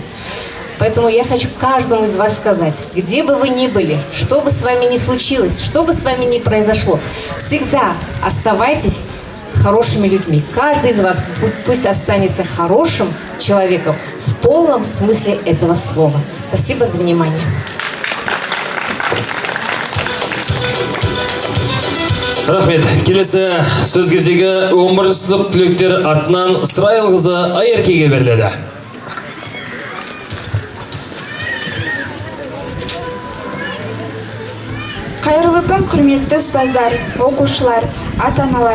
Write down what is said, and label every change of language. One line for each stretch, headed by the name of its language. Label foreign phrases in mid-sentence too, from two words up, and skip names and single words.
Russian: Поэтому я хочу каждому из вас сказать, где бы вы ни были, что бы с вами ни случилось, что бы с вами ни произошло, всегда оставайтесь хорошими людьми. Каждый из вас пусть останется хорошим человеком в полном смысле этого слова. Спасибо за внимание.
Kazakh: Рахмет. Келесі сөз кезегі 11 сынып түлектер атынан Сырайылқызы Айеркеге беріледі. Қайырлы күн, құрметті ұстаздар, оқушылар, ата-аналар.